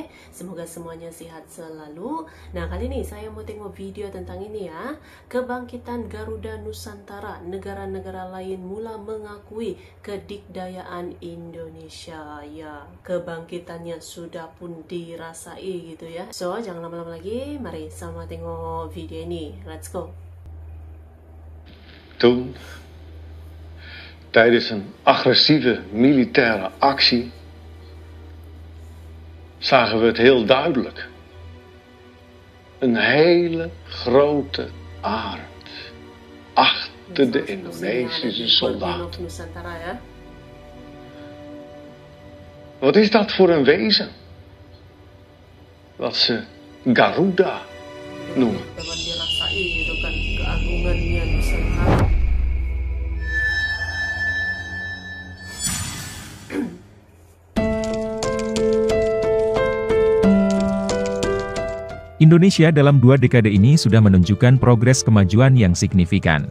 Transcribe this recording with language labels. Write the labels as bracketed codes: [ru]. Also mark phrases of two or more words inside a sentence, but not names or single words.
[ms] Semoga semuanya sehat selalu. Nah, kali ini saya mau tengok video tentang ini ya. Kebangkitan Garuda Nusantara, negara-negara lain mula mengakui kedikdayaan Indonesia. Ya, kebangkitannya sudah pun dirasai gitu ya. So, jangan lama-lama lagi, mari sama tengok video ini. [en] Let's go. [nl] Toen, tijdens een agressieve militaire actie, zagen we het heel duidelijk. Een hele grote arend achter de Indonesische soldaten. Wat is dat voor een wezen? Wat ze Garuda noemen. [id] Indonesia dalam 2 dekade ini sudah menunjukkan progres kemajuan yang signifikan.